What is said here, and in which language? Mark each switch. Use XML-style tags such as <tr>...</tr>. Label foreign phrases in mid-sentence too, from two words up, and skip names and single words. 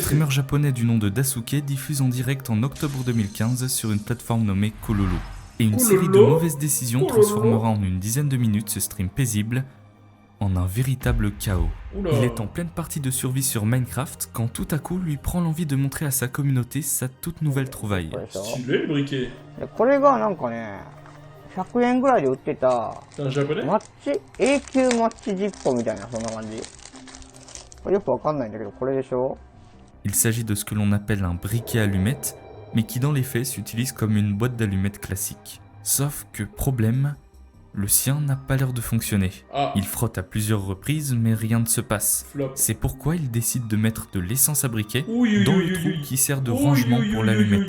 <fr>Un streamer japonais du nom de Daisuke diffuse en direct en octobre 2015 sur une plateforme nommée Kololo. Et une série de mauvaises décisions transformera en une dizaine de minutes ce stream paisible en un véritable chaos. Il est en pleine partie de survie sur Minecraft quand tout à coup lui prend l'envie de montrer à sa communauté sa toute nouvelle trouvaille. Stylé le briquet.</fr> <ja>これがなんかね、100円ぐらいで売ってた、</ja> <fr>C'est un japonais?</fr> <ja>マッチ、永久マッチジッポみたいな、そんな感じ。これよくわかんないんだけど、これでしょ?</ja> <fr>Il s'agit de ce que l'on appelle un briquet allumette, mais qui dans les faits s'utilise comme une boîte d'allumettes classique. Sauf que problème, le sien n'a pas l'air de fonctionner. Il frotte à plusieurs reprises, mais rien ne se passe. C'est pourquoi il décide de mettre de l'essence à briquet dans le trou qui sert de rangement pour l'allumette.</fr>